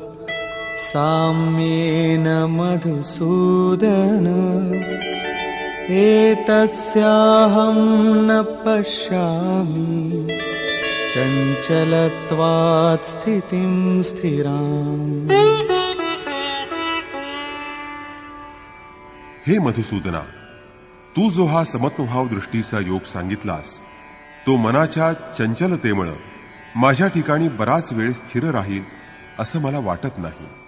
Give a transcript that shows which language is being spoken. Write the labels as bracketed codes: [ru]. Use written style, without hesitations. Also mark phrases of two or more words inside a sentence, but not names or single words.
[sa] साम्येन मधुसूदन एतस्याहं न पश्यामि चञ्चलत्वात् स्थितिं स्थिराम्। [mr] हे मधुसूदना, तू जो हा समत्वभाव दृष्टीचा योग सांगितलास तो मनाच्या चंचलतेमुळे माझ्या ठिकाणी बराच वेळ स्थिर राहील असं मला वाटत नाही।